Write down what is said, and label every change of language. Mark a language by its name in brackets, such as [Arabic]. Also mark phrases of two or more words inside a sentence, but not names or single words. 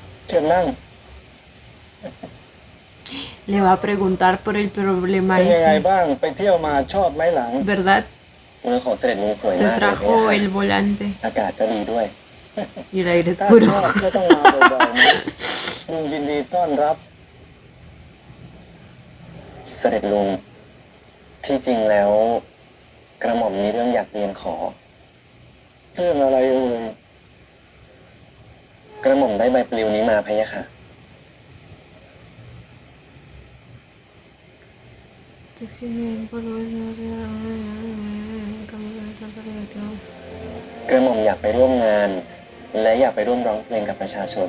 [Thai] เชิญนั่ง [Spanish] Le va a preguntar por el problema [Thai] เป็นยังไง [Spanish] ese, [Thai] บ้างไปเที่ยวมาชอบไหมหลัง [Spanish] ¿verdad? [Thai] เมืองของเสด็จลุงสวย [Spanish] Se [Thai] มากเลย [Spanish] trajo [Thai] เนี่ย [Spanish] el volante [Thai] อากาศก็ดีด้วย [Spanish] y el aire es [Thai] ถ้า [Spanish] puro. [Thai] ชอบก็ต้องมาบ่อยๆนะลุงยินดีต้อนรับ เสด็จลุงที่จริงแล้ว กระหม่อมมีเรื่องอยากเรียนขอ เรื่องอะไรเอ่ย กระหม่อมได้ใบปลิวนี้มาพะยะค่ะ กระหม่อมอยากไปร่วมงาน และอยากไปร่วมร้องเพลงกับประชาชน